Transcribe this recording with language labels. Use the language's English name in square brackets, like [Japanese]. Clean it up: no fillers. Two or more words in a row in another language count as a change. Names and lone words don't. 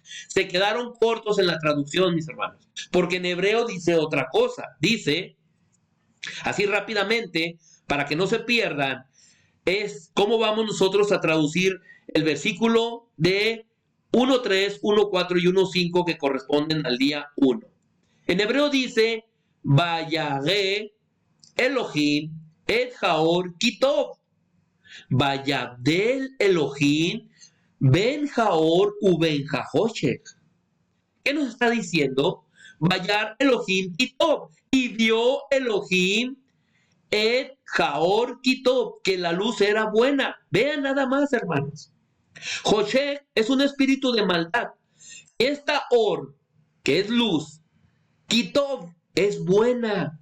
[Spanish] Se quedaron cortos en la traducción, mis hermanos, porque en hebreo dice otra cosa. Dice, así rápidamente, para que no se pierdan, es cómo vamos nosotros a traducir el versículo de 1.3, 1.4 y 1.5 que corresponden al día 1. En hebreo dice, [Hebrew] וירא אלהים את האור כי טוב. ויבדל אלהים בין האור ובין החשך. [Spanish] ¿Qué nos está diciendo? [Hebrew] וירא אלהים כי טוב. [Spanish] Y vio Elohim [Hebrew] את האור כי טוב, [Spanish] que la luz era buena. Vean nada más, hermanos. Hoshech es un espíritu de maldad. Esta Or, que es luz, Kitob es buena.